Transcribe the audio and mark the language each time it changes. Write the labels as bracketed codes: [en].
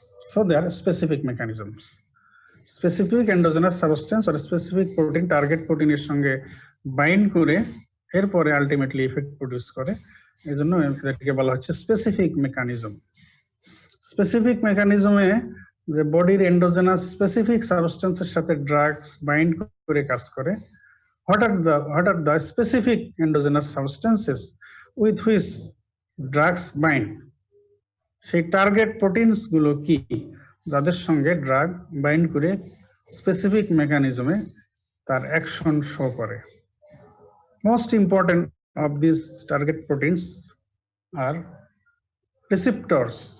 [en] So they are specific mechanisms. [bn] Specific endogenous substance আর specific protein target প্রোটিনের সঙ্গে bind করে এরপরে ultimately effect produce করে, এই জন্য এটাকে বলা হচ্ছে স্পেসিফিক মেকানিজম। স্পেসিফিক মেকানিজমে যে বডির এন্ডোজেনাস স্পেসিফিক সাবস্টেন্সের সাথে ড্রাগস বাইন্ড করে কাজ করে। [en] what are the specific endogenous substances with which drugs bind? [bn] সেই টার্গেট প্রোটিনস গুলো কি, যাদের সঙ্গে ড্রাগ বাইন্ড করে স্পেসিফিক মেকানিজমে তার অ্যাকশন শো করে। [en] Most important of this target proteins are receptors.